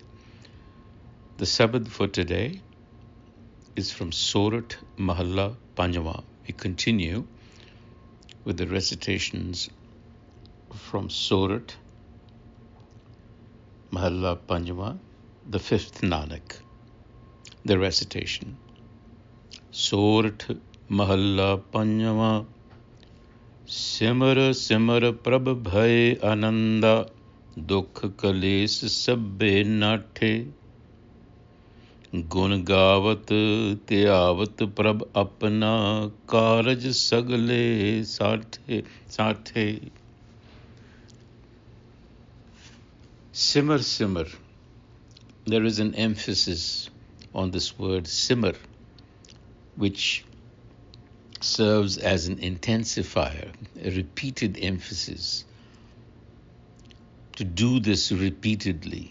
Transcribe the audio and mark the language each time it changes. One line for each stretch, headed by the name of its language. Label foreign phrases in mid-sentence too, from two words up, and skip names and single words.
English: The sabad for today is from Sorat Mahalla Panjwa. We continue with the recitations from Sorat Mahalla Panjwa, the fifth Nanak. The recitation. Sorat Mahalla Panjwa.
Punjabi: ਸਿਮਰਿ ਸਿਮਰਿ ਪ੍ਰਭ ਭਏ ਅਨੰਦਾ, ਦੁਖ ਕਲੇਸ ਸਭਿ ਨਾਠੇ. ਗੁਣ ਗਾਵਤ ਧਿਆਵਤ ਪ੍ਰਭੁ ਅਪਨਾ, ਕਾਰਜ ਸਗਲੇ ਸਾਂਠੇ. ਸਿਮਰਿ ਸਿਮਰਿ.
English: There is an emphasis on this word simar, which serves as an intensifier, a repeated emphasis. To do this repeatedly.